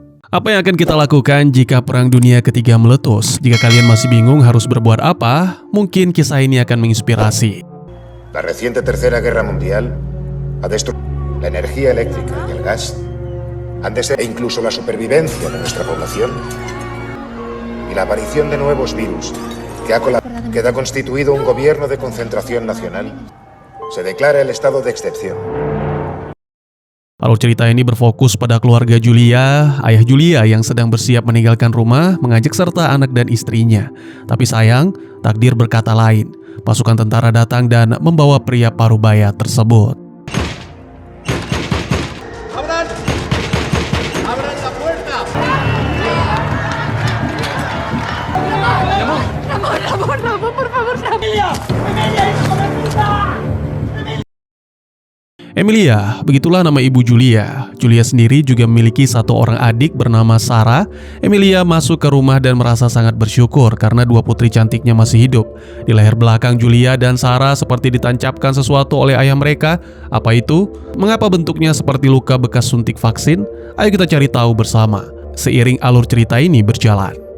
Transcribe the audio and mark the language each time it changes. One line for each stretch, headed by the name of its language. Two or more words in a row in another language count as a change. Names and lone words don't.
Indonesian: Apa yang akan kita lakukan jika Perang Dunia Ketiga meletus? Jika kalian masih bingung harus berbuat apa, mungkin kisah ini akan menginspirasi.
Spanish: La reciente Tercera Guerra Mundial ha destruido la energía eléctrica y el gas, e incluso la supervivencia de nuestra población, y la aparición de nuevos virus que queda constituido un gobierno de concentración nacional. Se declara el estado de excepción.
Indonesian: Alur cerita ini berfokus pada keluarga Julia, ayah Julia yang sedang bersiap meninggalkan rumah, mengajak serta anak dan istrinya. Tapi sayang, takdir berkata lain. Pasukan tentara datang dan membawa pria parubaya tersebut.
Spanish: ¡Abran! ¡Abran la puerta! Ramón, por favor, Emilia, hijo de puta.
Indonesian: Emilia, begitulah nama ibu Julia. Julia sendiri juga memiliki satu orang adik bernama Sarah. Emilia masuk ke rumah dan merasa sangat bersyukur karena dua putri cantiknya masih hidup. Di leher belakang Julia dan Sarah seperti ditancapkan sesuatu oleh ayah mereka. Apa itu? Mengapa bentuknya seperti luka bekas suntik vaksin? Ayo kita cari tahu bersama, seiring alur cerita ini berjalan.